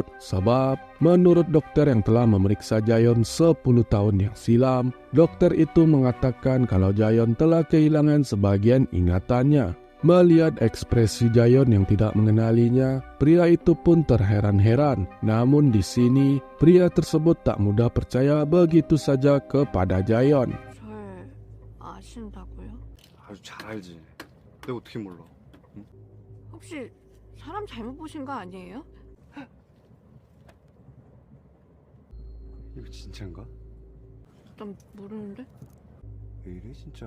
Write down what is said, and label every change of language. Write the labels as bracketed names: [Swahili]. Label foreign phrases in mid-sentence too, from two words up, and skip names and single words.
[Indonesian] Sebab, menurut dokter yang telah memeriksa Jaeyeon 10 tahun yang silam, dokter itu mengatakan kalau Jaeyeon telah kehilangan sebagian ingatannya. Melihat ekspresi Jaeyeon yang tidak mengenalinya, pria itu pun terheran-heran. Namun di sini, pria tersebut tak mudah percaya begitu saja kepada Jaeyeon. [Korean] 절 아신다고요? 아주 잘 알지. 내가 어떻게 몰라? 혹시 사람 잘못 보신 거 아니에요? 이거 진짜인가? 난 모르는데. 왜 이래 진짜?